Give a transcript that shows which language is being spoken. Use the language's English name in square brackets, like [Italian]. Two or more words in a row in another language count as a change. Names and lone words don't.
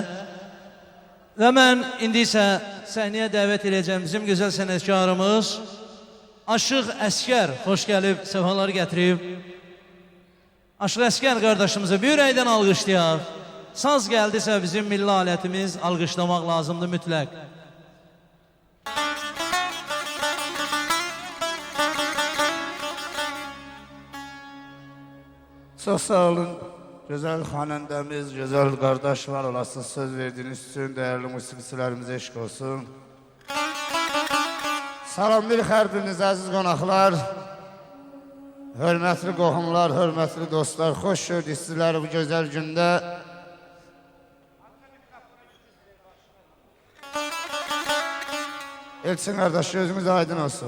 [Azerbaijani] Və mən indi isə səhnəyə dəvət edəcəm bizim gözəl sənətkarımız Aşıq Əskər, xoş gəlib, səfalar gətirib. Aşıq Əskər qardaşımızı bir ürəkdən alqışlayaq. Saz gəldisə bizim milli alətimiz, alqışlamaq lazımdır mütləq. Çok sağ olun. [Turkish] Güzel hanendemiz, güzel kardeş var olasın. Söz verdiğiniz için değerli musiqiçilerimize eşlik olsun. [Azerbaijani] Salam bir xərbiniz əziz qonaqlar. Hörmətli qohumlar, hörmətli dostlar. Xoş gördük sizləri bu gözəl gündə. Elçin qardaş gözümüz aydın olsun.